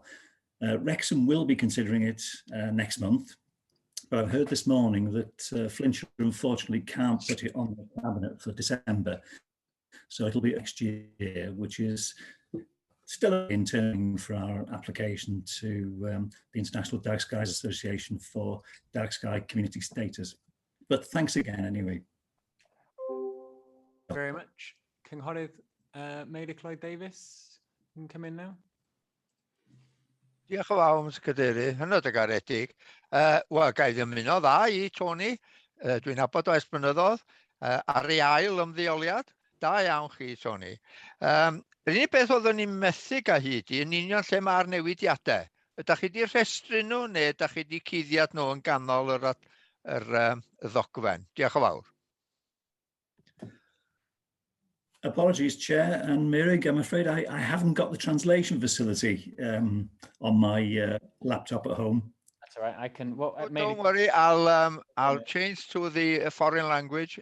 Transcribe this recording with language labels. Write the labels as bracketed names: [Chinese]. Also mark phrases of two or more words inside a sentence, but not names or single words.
[English] Wrexham will be considering it next month, but I've heard this morning that Flintshire unfortunately can't put it on the cabinet for December, so it'll be next year, which is still in turning for our application to the International Dark Skies Association for Dark Sky Community Status. But thanks again anyway. Very much. Cynghorydd Maida Clyde Davis, you can come in now. [Welsh] Diolch yn fawr, Mr Cadeirydd, hynod o garedig. Wel, ga i ddymuno dda i Tony. Dwi'n nabod o ers blynyddoedd. RHYL ymddeoliad. Da iawn chi, Tony. Yr unig beth oeddwn ni'n methu ga hyd i yn union lle mae'r newidiadau. Ydych chi wedi rhestru nhw neu ydych chi wedi cuddiad nhw yn ganol yr ddogfen? Diolch yn fawr. [English] Apologies, Chair and Mirig. I'm afraid I haven't got the translation facility on my laptop at home. That's all right. I can. Well, Don't worry. I'll change to the foreign language.